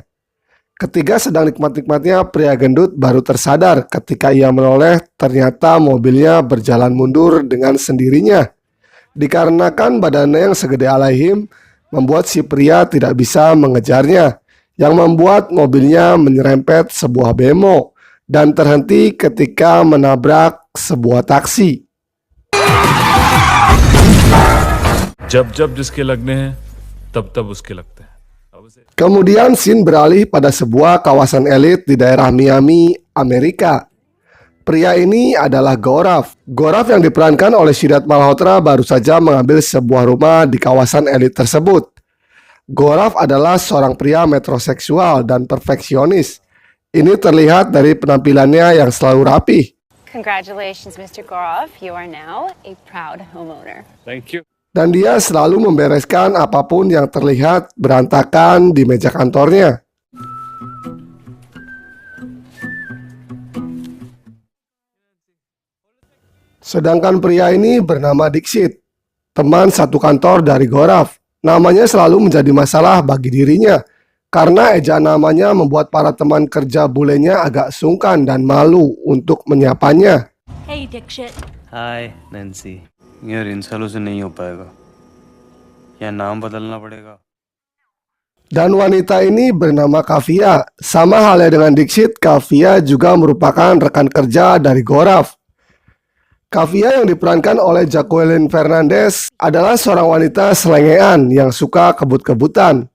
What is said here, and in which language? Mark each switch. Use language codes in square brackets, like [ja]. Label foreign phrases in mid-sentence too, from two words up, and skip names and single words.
[id] Ketika sedang nikmat-nikmatnya, pria gendut baru tersadar ketika ia menoleh ternyata mobilnya berjalan mundur dengan sendirinya. Dikarenakan badannya yang segede alaihim membuat si pria tidak bisa mengejarnya, yang membuat mobilnya menyerempet sebuah bemo dan terhenti ketika menabrak sebuah taksi. [hi] जब जिसके लगने हैं तब उसके लगते हैं. [id] Kemudian scene beralih pada sebuah kawasan elit di daerah Miami, Amerika. Pria ini adalah Gaurav. Gaurav yang diperankan oleh Sidharth Malhotra baru saja mengambil sebuah rumah di kawasan elit tersebut. Gaurav adalah seorang pria metroseksual dan perfeksionis. Ini terlihat dari penampilannya yang selalu rapi. [en] Congratulations, Mr. Gaurav. You are now a proud homeowner. Thank you. [id] Dan dia selalu membereskan apapun yang terlihat berantakan di meja kantornya. Sedangkan pria ini bernama Dixit, teman satu kantor dari Gaurav. Namanya selalu menjadi masalah bagi dirinya, karena ejaan namanya membuat para teman kerja bulenya agak sungkan dan malu untuk menyapanya. [en] Hey Dixit. [hi] हाय नैन्सी, यार इन सालों से नहीं हो पाएगा, या नाम बदलना पड़ेगा. [id] Dan wanita ini bernama Kavya. Sama halnya dengan Dixit, Kavya juga merupakan rekan kerja dari Gaurav. Kavya yang diperankan oleh Jacqueline Fernandez adalah seorang wanita selengean yang suka kebut-kebutan.